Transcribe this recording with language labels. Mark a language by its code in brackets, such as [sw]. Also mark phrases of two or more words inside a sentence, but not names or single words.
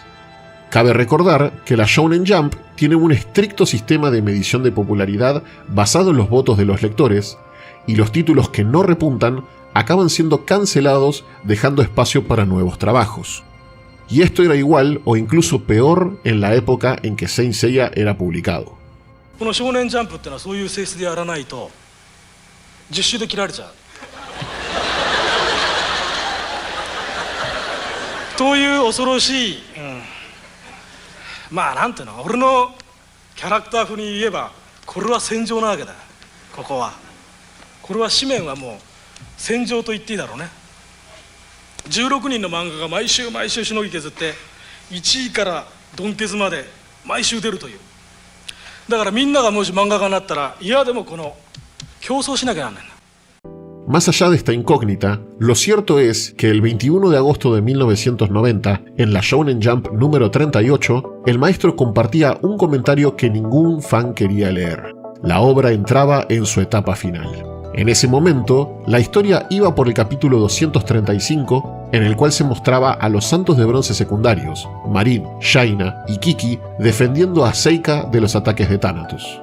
[es] Cabe recordar que la Shonen Jump tiene un estricto sistema de medición de popularidad basado en los votos de los lectores, y los títulos que no repuntan acaban siendo cancelados dejando espacio para nuevos trabajos. Y esto era igual o incluso peor en la época en que Saint Seiya era publicado. [ja] この少年ジャンプってのはそういう性質でやらないと10周で切られちゃうという恐ろしい、まあなんていうの俺のキャラクター風に言えばこれは戦場なわけだ。ここは紙面はもう戦場と言っていいだろうね。16人の漫画が毎週毎週しのぎ削って1位からドンケツまで毎週出るという。だからみんながもし漫画家になったら嫌でもこの競争しなきゃなんないんだ。 [es] Más allá de esta incógnita, lo cierto es que el 21 de agosto de 1990, en la Shonen Jump número 38, el maestro compartía un comentario que ningún fan quería leer. La obra entraba en su etapa final. En ese momento, la historia iba por el capítulo 235, en el cual se mostraba a los santos de bronce secundarios, Marin, Shaina y Kiki, defendiendo a Seika de los ataques de Thanatos.